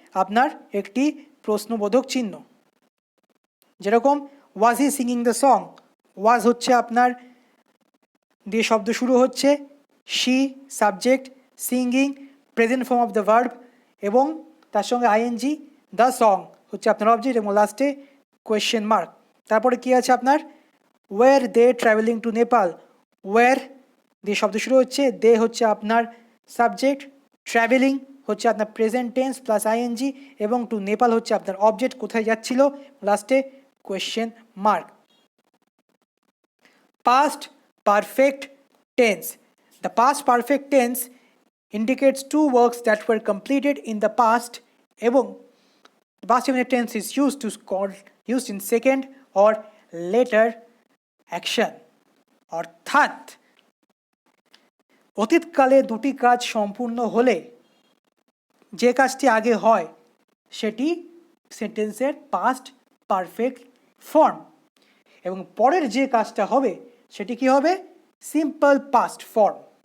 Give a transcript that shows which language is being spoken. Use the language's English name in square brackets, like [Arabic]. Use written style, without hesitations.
[Bangla] আপনার একটি প্রশ্নবোধক চিহ্ন। যেরকম [English] was he singing the song, [Bangla] ওয়াজ হচ্ছে আপনার দিয়ে শব্দ শুরু হচ্ছে, she subject, singing present form of the verb এবং তার সঙ্গে আইএনজি, দ্য সং হচ্ছে আপনার অবজেক্ট এবং লাস্টে কোয়েশ্চেন মার্ক। তারপরে কী আছে আপনার? [English] were they travelling to Nepal, [Bangla] war দিয়ে শব্দ শুরু হচ্ছে, দে হচ্ছে আপনার সাবজেক্ট, ট্রাভেলিং হচ্ছে আপনার প্রেজেন্ট টেন্স প্লাস আইএনজি, এবং টু নেপাল হচ্ছে আপনার অবজেক্ট, কোথায় যাচ্ছিল, লাস্টে question mark. [English] Past perfect tense. The past perfect tense indicates two works that were completed in the past এবং past indefinite tense is used in second or later action. [Bangla] অর্থাৎ অতীতকালে দুটি কাজ সম্পূর্ণ হলে যে কাজটি আগে হয় সেটি সেন্টেন্সের পাস্ট পারফেক্ট ফর্ম, এবং পরের যে কাজটা হবে সেটি কি হবে, সিম্পল পাস্ট ফর্ম।